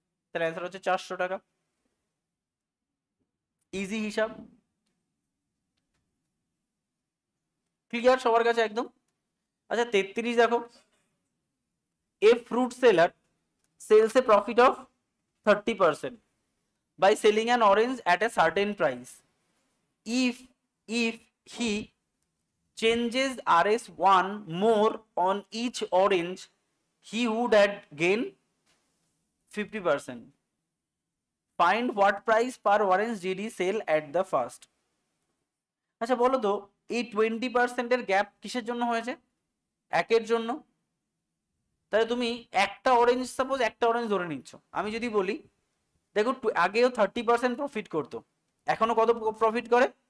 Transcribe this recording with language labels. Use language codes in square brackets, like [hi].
[bn] তাহলে অ্যান্সার হচ্ছে 400 টাকা। ইজি হিসাব। ক্লিয়ার সবার কাছে একদম? আচ্ছা 33 দেখো, [en] A fruit seller sells a profit of 30% by selling an orange at a certain price. If he changes RS1 more on each orange, he would have gained 50%. Find what price per orange did he sell at the first? [bn] আচ্ছা বলো তো এই 20%-এর gap কিসের জন্য হয়েছে? একের জন্য। তাহলে তুমি একটা অরেঞ্জ, সাপোজ একটা অরেঞ্জ ধরে নিচ্ছ, আমি যদি বলি দেখো আগেও 30% প্রফিট করতো, এখনো কত প্রফিট করে?